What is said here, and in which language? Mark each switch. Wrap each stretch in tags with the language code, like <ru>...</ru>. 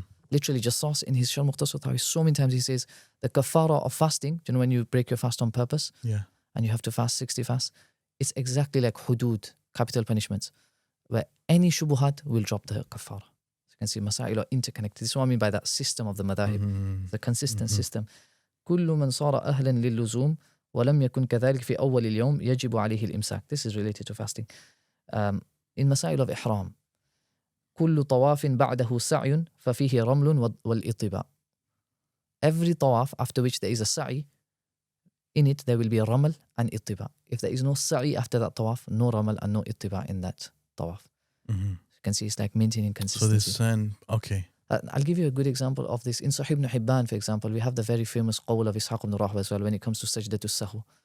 <en>Literally, Jassas in his Sharh Mukhtasar al-Tahawi, so many times he says the kafara of fasting, when you break your fast on purpose, and you have to fast 60 fasts, it's exactly like hudud, capital punishments, where any shubuhat will drop the kafara. So you can see masail are interconnected. This is what I mean by that system of the madhahib, the consistent system.</en> <ar>كل من صار أهلا للزوم ولم يكن كذلك في أول اليوم يجب عليه الإمساك.</ar> <en>This is related to fasting. In</en> <ar>مسائل</ar> <en>of</en> <ar>إحرام كل طواف بعده سعي ففيه رمل والإطباء.</ar> <en>Every tawaf after which there is a sa'i, in it there will be a ramal and ittiba. If there is no sa'i after that tawaf, no ramal and no ittiba in that tawaf. You can see it's like maintaining consistency. So this sand, okay. I'll give you a good example of this. In Sahih ibn Hibban, for example, we have the very famous qawl of Ishaq ibn Rahwa as well when it comes to sajdatul sahw.</en>